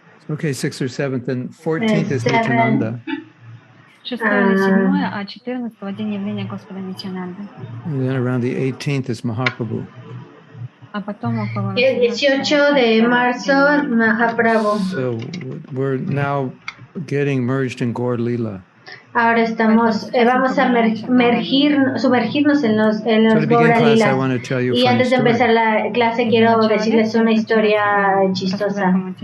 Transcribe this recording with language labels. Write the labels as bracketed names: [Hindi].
[English] Okay, 6th or 7th, and 14th is Nityananda. [Russian] 6-7, а 14 день явления Господа Нитянанды. [English] And then around the 18th is Mahaprabhu. [Russian] А потом около... [Spanish] El 18 de marzo, Mahaprabhu. [English] So we're now getting merged in Gaur Lila. [Spanish] Ahora vamos a sumergirnos en los Gaura Lilas. Y antes de empezar la clase quiero decirles una historia chistosa.